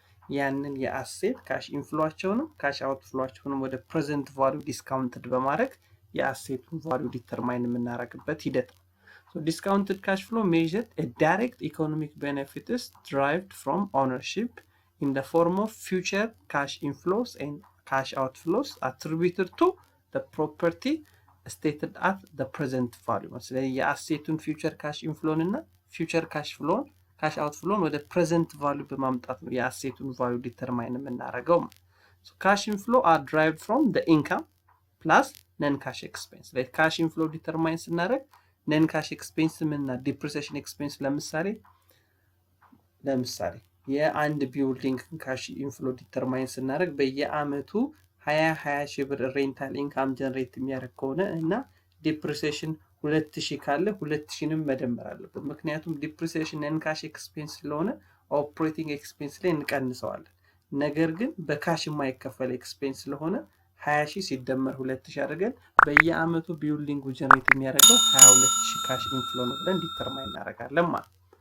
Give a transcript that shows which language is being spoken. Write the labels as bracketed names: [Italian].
[Amharic] ያንን የአሴት ካሽ ኢንፍሎአቸውንም ካሽ አውትፍሎአቸውንም ወደ ፕሬዘንት ቫልዩ ዲስካውንትድ በማድረግ የአሴቱን ቫልዩ ዲተርማይን የምናደርግበት ሂደት ነው። [English] So discounted cash flow measured a direct economic benefit is derived from ownership in the form of future cash inflows and cash outflows attributed to the property stated at the present value. [Amharic] ስለዚህ የአሴቱን future cash inflow እና future cash flow ካሽ አውትፍሎን ወደ ፕሬዘንት ቫልዩ በማምጣት ነው የአሴቱን ቫልዩ ዲተርማይን የምናደርገው። [English] So cash inflow are derived from the income plus non cash expense. [Amharic] like cash inflow ዲተርማይን ስናደርግ non cash expense እና depreciation expense ለምሳሌ የአንድ ቢልዲንግ ካሽ ኢንፍሎ ዲተርማይን ስናደርግ በየአመቱ 20,000 ብር ሬንታል ኢንካም ጀነሬት የሚያደርግ ከሆነ እና ዲፕሪሲዬሽን 2,000 ካለ 2,000ንም መደመር አለበት። ምክንያቱም ዲፕሪሲዬሽን ነን ካሽ ኤክስፔንስ ስለሆነ ኦፕሬቲንግ ኤክስፔንስ ላይ እንቀንሰዋለን። ነገር ግን በካሽ የማይከፈል ኤክስፔንስ ስለሆነ 20,000 ሲደመር 2,000 አድርገን በየአመቱ ቢልዲንጉ ጀነሬት የሚያደርገው 22,000 ካሽ ኢንፍሎ ነው ብለን ዲተርማይን እናደርጋለን ማለት።